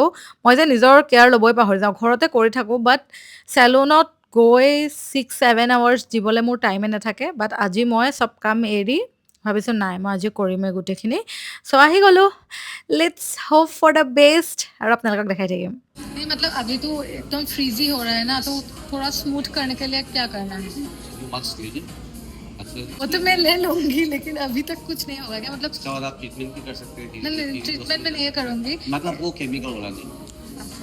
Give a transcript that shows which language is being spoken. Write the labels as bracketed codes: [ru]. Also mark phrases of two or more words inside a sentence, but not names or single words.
[as] মই যে নিজৰ কেয়াৰ ল'বই পাহৰি যাওঁ, ঘৰতে কৰি থাকোঁ, বাট চেলুনত গৈ 6-7 আৱাৰ্ছ দিবলৈ মোৰ টাইমে নাথাকে। বাট আজি মই চব কাম এৰি ভাবিছোঁ নাই, মই আজি কৰিমেই গোটেইখিনি। চ' আহি গ'লোঁ, [en] let's hope for the best. [as] আৰু আপোনালোকক দেখাই থাকিম। [hi] मतलब अभी तो एकदम फ्रीजी हो रहा है ना, तो थोड़ा स्मूथ करने के लिए क्या करना है? मास्क लीजिए अच्छा वो तो मैं ले लूंगी, लेकिन अभी तक कुछ नहीं होगा क्या? मतलब इसके बाद आप ट्रीटमेंट भी कर सकते हैं नहीं, ट्रीटमेंट में नहीं करूंगी। मतलब वो केमिकल वाला नहीं अच्छा,